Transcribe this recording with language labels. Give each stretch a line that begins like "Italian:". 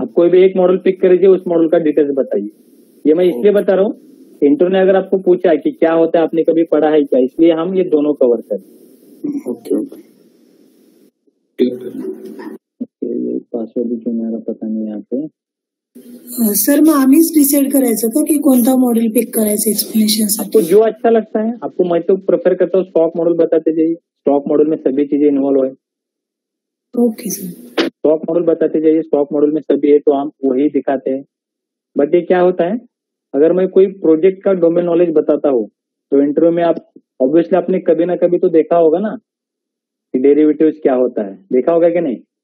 Hindi: आप कोई भी एक मॉडल पिक करिए, उस मॉडल का डिटेल्स बताइए. ये मैं इसलिए बता रहा हूँ, इंटरव्यू ने अगर आपको पूछा है कि क्या होता है, आपने कभी पढ़ा है क्या, इसलिए हम ये दोनों कवर करें. ओके. ये पासवर्ड भी मेरा पता नहीं यहाँ पे.
Marathi: सर मग आम्हीच डिसाइड करायचं का की कोणता मॉडेल पिक करायचं एक्सप्लेनेशन?
Hindi: आपको जो अच्छा लगता है आपको. मैं तो प्रेफर करता हूँ स्टॉक मॉडल बताते जाइए. स्टॉक मॉडल में सभी चीजें इन्वॉल्व है. Okay sir. स्टॉक मॉडल बताते जाइए, स्टॉक मॉडल में सभी है तो हम वही दिखाते हैं. बट ये क्या होता है, अगर मैं कोई प्रोजेक्ट का डोमेन नॉलेज बताता हूँ तो इंटरव्यू में आप ऑब्वियसली आपने कभी ना कभी तो देखा होगा ना कि डेरिवेटिव्स क्या होता है, देखा होगा कि नहीं?